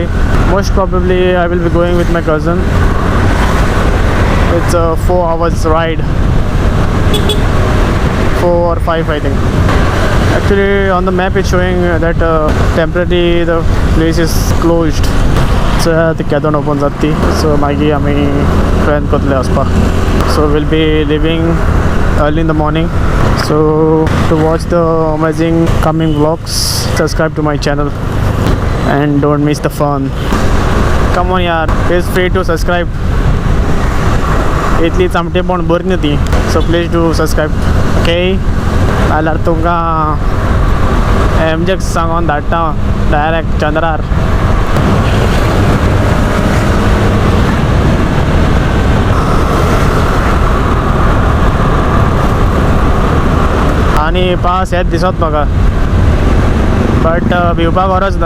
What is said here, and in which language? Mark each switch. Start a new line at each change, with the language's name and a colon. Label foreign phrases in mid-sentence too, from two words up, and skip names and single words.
English: Most probably I will be going with my cousin. इट्स 4 hours ride, 4 or 5 I think. Actually on the map it's showing that temporarily the place is closed.
Konkani: So the केदोन open जाती. So मागी आमी plan करतले आसपा.
English: So we'll be leaving early in the morning. So to watch the amazing coming vlogs, subscribe to my channel and don't miss the fun. Come on yaar, it's free to subscribe.
Konkani: इतली चमटे पण बरी ती.
English: So please do subscribe.
Konkani: Okay, जाल्यार तुमकां एमजेक सांगून धाडटा डायरेक्ट चंद्रार. आणि पास येत दिसत म्हाका, बट भिवपाक गरज ना.